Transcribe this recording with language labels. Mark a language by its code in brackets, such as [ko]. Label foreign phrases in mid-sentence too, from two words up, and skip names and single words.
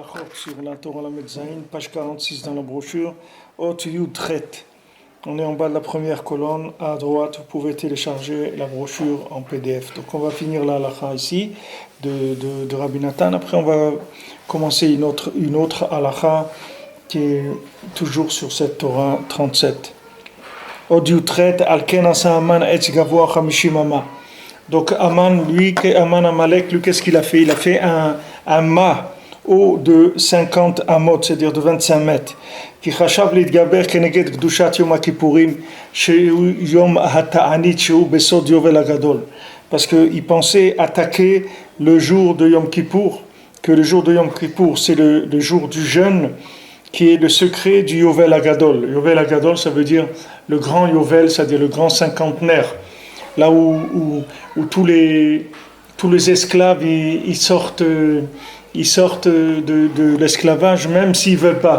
[fr] sur la Torah Lamed Zayin, page 46 dans la brochure, Ot Yud Chet. On est en bas de la première colonne, à droite, vous pouvez télécharger la brochure en PDF. Donc on va finir la halakha ici, de Rabbi Nathan. Après on va commencer une autre halakha qui est toujours sur cette Torah 37. [he] אות יוד חית, על כן עשה המן עץ גבוה חמישים אמה. [fr] Donc Aman, Aman Amalek, lui, qu'est-ce qu'il a fait? Il a fait un mât haut de 50 amot, c'est-à-dire de 25 mètres. [he] כי חשב להתגבר כנגד קדושת יום כיפורים שהוא יום התענית שהוא בסוד יובל הגדול. [fr] Parce qu'il pensait attaquer le jour de Yom Kippour, que le jour de Yom Kippour, c'est le jour du jeûne, qui est le secret du [he] יובל הגדול. יובל הגדול, [fr] ça veut dire le grand Yovel, c'est-à-dire le grand cinquantenaire. Là où tous les esclaves ils sortent de l'esclavage, même s'ils ne veulent pas.